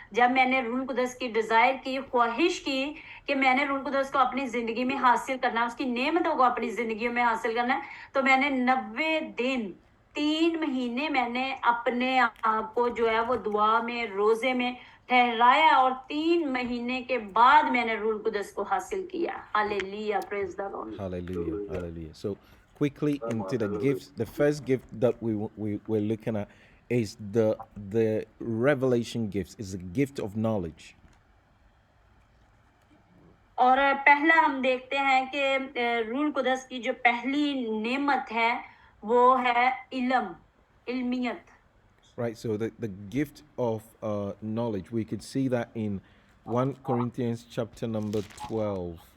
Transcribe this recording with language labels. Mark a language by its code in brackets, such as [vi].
[hi] जब मैंने रूल कुदस की डिजायर की, ख्वाहिश की कि मैंने रूल कुदस को अपनी जिंदगी में हासिल करना, उसकी नेमतों को अपनी जिंदगी में हासिल करना है, तो मैंने 90 दिन 3 महीने मैंने अपने आप को जो है वो दुआ में, रोजे में ठहराया और 3 महीने के बाद मैंने रूल कुदस को हासिल किया. [en] Hallelujah, praise the Lord. Hallelujah. Hallelujah. So quickly into the gifts. The first gift that we're looking at is the revelation gifts. Is the gift of knowledge. [hi] और पहला हम देखते हैं कि रूल कुदस की जो पहली नेमत है वो है इल्मियत. [en] Right. So the gift of knowledge. We could see that in 1 Corinthians chapter number 12.